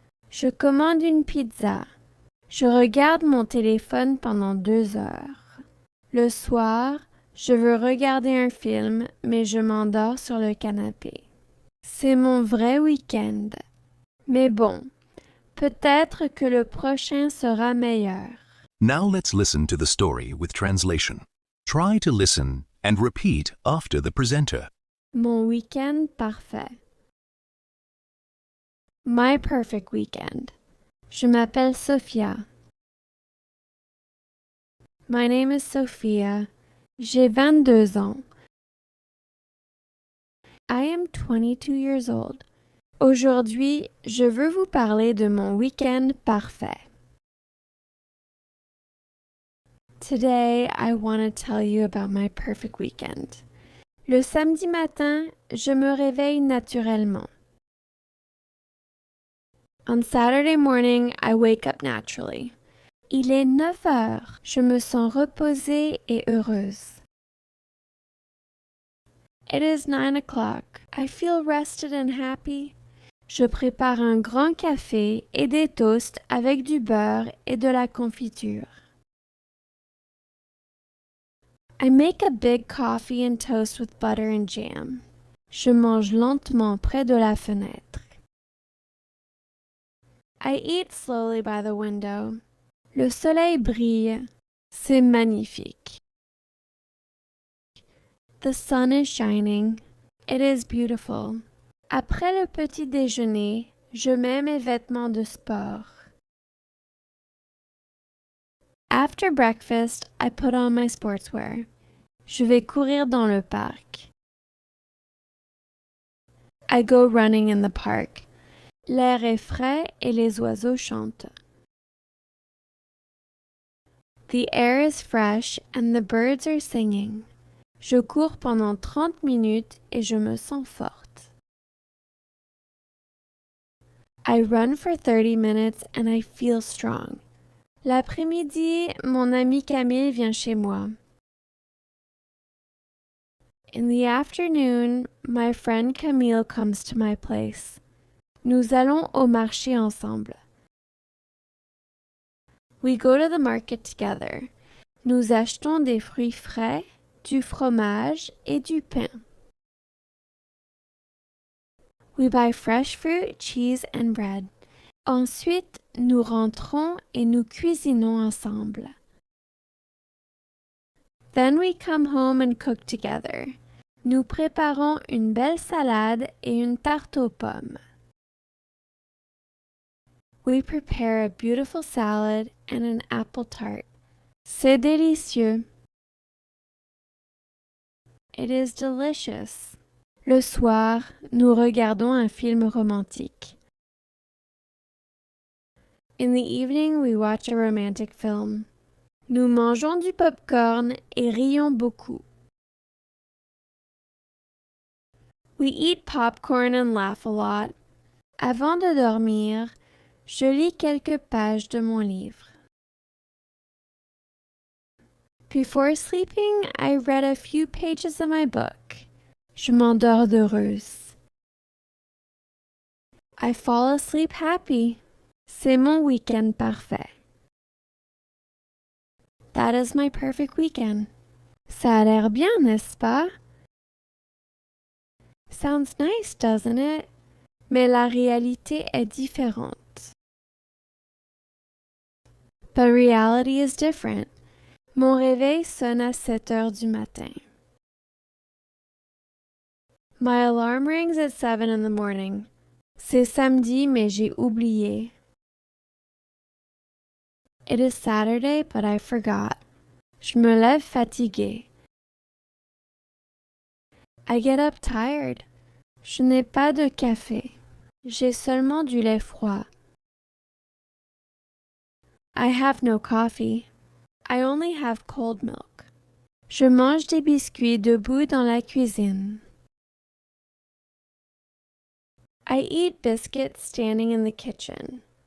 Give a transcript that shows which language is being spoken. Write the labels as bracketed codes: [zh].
[fr] Je commande une pizza. Je regarde mon téléphone pendant 2 heures. Le soir, je veux regarder un film, mais je m'endors sur le canapé. C'est mon vrai week-end. Mais bon, peut-être que le prochain sera meilleur. [en] Now let's listen to the story with translation. Try to listen and repeat after the presenter. [fr] Mon week-end parfait. [en] My perfect weekend. [fr] Je m'appelle Sophia. [en] My name is Sophia. [fr] J'ai 22 ans. [en] I am 22 years old. [fr] Aujourd'hui, je veux vous parler de mon week-end parfait. [en] Today, I want to tell you about my perfect weekend. [fr] Le samedi matin, je me réveille naturellement. [en] On Saturday morning, I wake up naturally. [fr] Il est 9 heures. Je me sens reposée et heureuse. [en] It is 9 o'clock. I feel rested and happy. [fr] Je prépare un grand café et des toasts avec du beurre et de la confiture. [en] I make a big coffee and toast with butter and jam. [fr] Je mange lentement près de la fenêtre. [en] I eat slowly by the window. [fr] Le soleil brille. C'est magnifique. [en] The sun is shining. It is beautiful. [fr] Après le petit déjeuner, je mets mes vêtements de sport. [en] After breakfast, I put on my sportswear. [fr] Je vais courir dans le parc. [en] I go running in the park. [fr] L'air est frais et les oiseaux chantent. [en] The air is fresh and the birds are singing. [fr] Je cours pendant 30 minutes et je me sens forte. [en] I run for 30 minutes and I feel strong. [fr] L'après-midi, mon ami Camille vient chez moi. [en] In the afternoon, my friend Camille comes to my place. [fr] Nous allons au marché ensemble. [en] We go to the market together. [fr] Nous achetons des fruits frais, du fromage et du pain. [en] We buy fresh fruit, cheese and bread. [fr] Ensuite, nous rentrons et nous cuisinons ensemble. [en] Then we come home and cook together. [fr] Nous préparons une belle salade et une tarte aux pommes. [en] We prepare a beautiful salad and an apple tart. [fr] C'est délicieux. [en] It is delicious. [fr] Le soir, nous regardons un film romantique. [en] In the evening, we watch a romantic film. [fr] Nous mangeons du popcorn et rions beaucoup. [en] We eat popcorn and laugh a lot. [fr] Avant de dormir, je lis quelques pages de mon livre. [en] Before sleeping, I read a few pages of my book. [fr] Je m'endors heureuse. [en] I fall asleep happy. [fr] C'est mon week-end parfait. [en] That is my perfect weekend. [fr] Ça a l'air bien, n'est-ce pas? [en] Sounds nice, doesn't it? [fr] Mais la réalité est différente. [en] But reality is different. [fr] Mon réveil sonne à 7 heures du matin. [en] My alarm rings at 7 in the morning. [fr] C'est samedi, mais j'ai oublié. [en] It is Saturday, but I forgot. [fr] Je me lève fatiguée. [en] I get up tired. [fr] Je n'ai pas de café. J'ai seulement du lait froid. [en] I have no coffee. I only have cold milk. [fr] Je mange des biscuits debout dans la cuisine. [en] I eat biscuits standing in the kitchen.